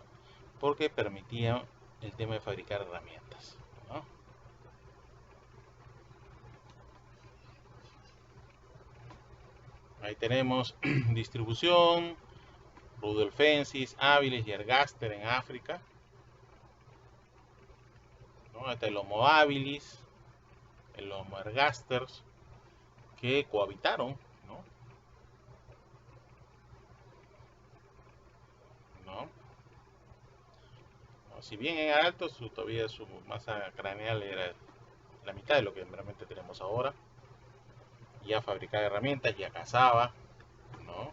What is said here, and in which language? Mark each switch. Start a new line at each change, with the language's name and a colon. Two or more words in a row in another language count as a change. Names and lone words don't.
Spanish: Porque permitían el tema de fabricar herramientas, ¿no? Ahí tenemos distribución, rudolfensis, habilis y ergaster en África, ¿no? Ahí está el Homo habilis, el Homo ergaster, que cohabitaron, ¿no? ¿No? Si bien en alto, todavía su masa craneal era la mitad de lo que realmente tenemos ahora. Ya fabricaba herramientas, ya cazaba, ¿no?